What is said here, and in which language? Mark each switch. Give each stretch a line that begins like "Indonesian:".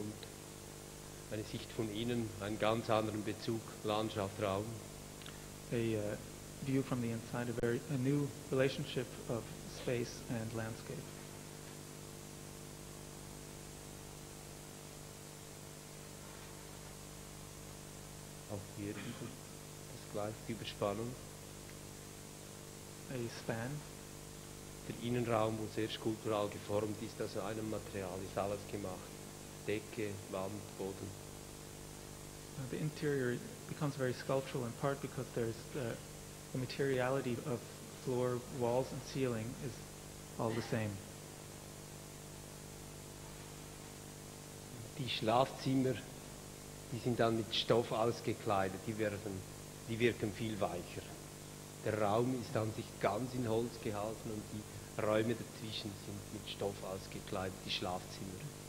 German: Und eine Sicht von innen, einen ganz anderen Bezug, Landschaft, Raum.
English: A view from the inside, a new relationship of space and landscape.
German: Auch hier das gleiche, die Überspannung.
English: A span.
German: Der Innenraum, wo sehr skulptural geformt ist, also einem Material ist alles gemacht. Decke, Wand, Boden.
English: The interior becomes very sculptural in part because there's the materiality of floor, walls, and ceiling is all the same.
German: Die Schlafzimmer, die sind dann mit Stoff ausgekleidet, die wirken viel weicher. Der Raum ist an sich ganz in Holz gehalten und die Räume dazwischen sind mit Stoff ausgekleidet, die Schlafzimmer.